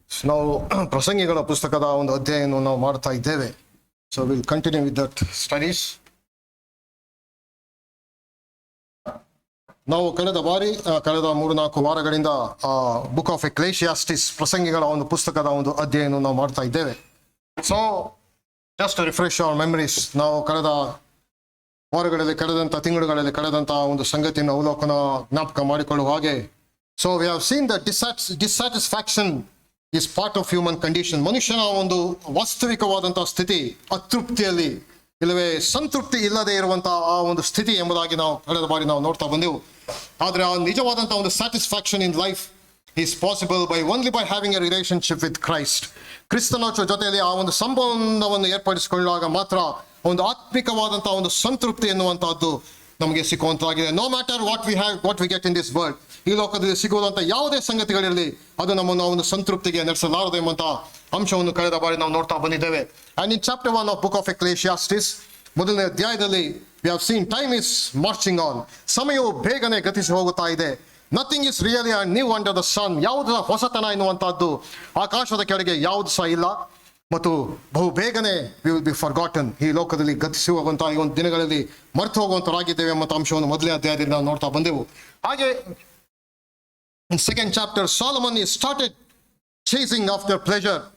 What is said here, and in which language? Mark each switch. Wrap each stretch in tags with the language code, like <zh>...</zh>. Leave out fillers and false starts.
<kn>ನಾವು ಪ್ರಸಂಗಿಗಳ ಪುಸ್ತಕದ ಒಂದು ಅಧ್ಯಯನವನ್ನು ನಾವು ಮಾಡ್ತಾ ಇದ್ದೇವೆ.</kn> <en>So we'll continue with that studies.</en> <kn>ನಾವು ಕಳೆದ 3-4 ವಾರಗಳಿಂದ ಬುಕ್ ಆಫ್ ಎಕ್ಲೇಶಿಯಾಸ್ಟಿಸ್ ಪ್ರಸಂಗಿಗಳ ಒಂದು ಪುಸ್ತಕದ ಒಂದು ಅಧ್ಯಯನ ನಾವು ಮಾಡ್ತಾ ಇದ್ದೇವೆ.</kn> <en>so just refresh our memories,</en> <kn>ನಾವು ಕಳೆದ ವಾರಗಳಲ್ಲಿ ತಿಂಗಳುಗಳಲ್ಲಿ ಒಂದು ಸಂಗತಿಯನ್ನು ಅವಲೋಕನ ಜ್ಞಾಪಕ ಮಾಡಿಕೊಳ್ಳುವ ಹಾಗೆ.</kn> <en>So we have seen that dissatisfaction is part of human condition.</en> <kn>ಮನುಷ್ಯನ ಒಂದು ವಾಸ್ತವಿಕವಾದಂತಹ ಸ್ಥಿತಿ ಅತೃಪ್ತಿಯಲ್ಲಿ ಇಲ್ಲವೇ ಸಂತೃಪ್ತಿ ಇಲ್ಲದೆ ಇರುವಂತಹ ಆ ಒಂದು ಸ್ಥಿತಿ ಎಂಬುದಾಗಿ ನಾವು ಕಳೆದ ಬಾರಿ ನಾವು ನೋಡ್ತಾ ಬಂದೆವು. ಆದರೆ ಆ ನಿಜವಾದಂತಹ ಒಂದು</kn> <en>Satisfaction in life is possible only by having a relationship with Christ.</en> <kn>ಕ್ರಿಸ್ತನ ಜೊತೆಯಲ್ಲಿ ಆ ಒಂದು ಸಂಬಂಧವನ್ನು ಏರ್ಪಡಿಸಿಕೊಳ್ಳುವಾಗ ಮಾತ್ರ ಒಂದು ಆತ್ಮಿಕವಾದಂತಹ ಒಂದು ಸಂತೃಪ್ತಿ ಎನ್ನುವಂತಹದ್ದು ನಮಗೆ ಸಿಕ್ಕುವಂತಾಗಿದೆ.</kn> <en>no matter what we get in this world,</en> <kn>ಈ ಲೋಕದಲ್ಲಿ ಸಿಗುವಂತಹ ಯಾವುದೇ ಸಂಗತಿಗಳಿರಲಿ ಅದು ನಮ್ಮನ್ನು ಒಂದು ಸಂತೃಪ್ತಿಗೆ ನಡೆಸಲಾರದು ಎಂಬಂತಹ ಅಂಶವನ್ನು ಕಳೆದ ಬಾರಿ ನಾವು ನೋಡ್ತಾ ಬಂದಿದ್ದೇವೆ.</kn> <en>and in chapter 1 of book of Ecclesiastes</en> <kn>ಮೊದಲನೇ ಅಧ್ಯಾಯದಲ್ಲಿ</kn> <en>we have seen time is marching on.</en> <kn>ಸಮಯವು ಬೇಗನೆ ಗತಿಸಿ ಹೋಗುತ್ತಾ ಇದೆ.</kn> <en>Nothing is really new under the sun.</en> <kn>ಯಾವುದು ಹೊಸತನ ಎನ್ನುವಂತಹದ್ದು ಆಕಾಶದ ಕೆಳಗೆ ಯಾವುದು ಸಹ ಇಲ್ಲ ಮತ್ತು ಬಹು ಬೇಗನೆ</kn> <en>We will be forgotten.</en> <kn>ಈ ಲೋಕದಲ್ಲಿ ಗತಿಸಿ ಹೋಗುವಂತಹ ಈ ಒಂದು ದಿನಗಳಲ್ಲಿ ಮರೆತು ಹೋಗುವಂತರಾಗಿದ್ದೇವೆ ಎಂಬ ಅಂಶವನ್ನು ಮೊದಲನೇ ಅಧ್ಯಾಯದಲ್ಲಿ ನಾವು ನೋಡ್ತಾ ಬಂದೆವು.</kn> <en>ಹಾಗೆ in second chapter Solomon is started chasing after pleasure.</en>